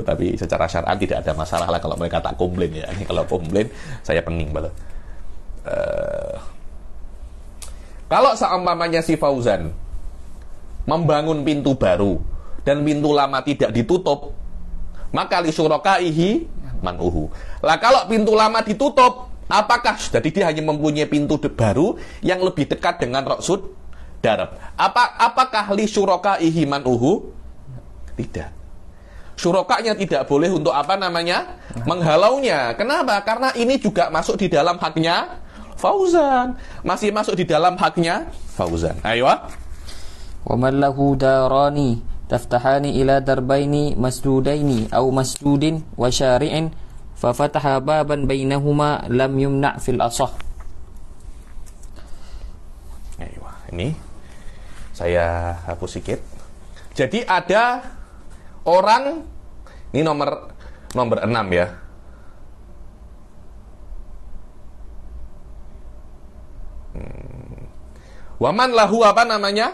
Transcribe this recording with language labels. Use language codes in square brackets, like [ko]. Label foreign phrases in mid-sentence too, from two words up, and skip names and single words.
[id] Tapi secara syar'an tidak ada masalah lah kalau mereka tak komplain ya. Kalau komplain saya pening banget. Kalau seumpamanya si Fauzan membangun pintu baru dan pintu lama tidak ditutup, maka [ar] لشركائه منعه. [id] Lah kalau pintu lama ditutup, Apakah jadi dia hanya mempunyai pintu baru yang lebih dekat dengan Roksud Darab? [ar] Apakah لشركائه منعه? [id] Tidak. Syurokanya tidak boleh untuk apa namanya? Menghalaunya. Kenapa? Karena ini juga masuk di dalam haknya Fauzan. Masih masuk di dalam haknya Fauzan. Ayo. [ar] ومن له داران تفتحان إلى دربين مسدودين أو مسدود وشارع ففتح بابا بينهما لم يمنع في الأصح. [id] Ayo. Ini saya hapus sedikit. Jadi ada orang, ini nomor 6 ya. [ar] ومن له [id] apa namanya?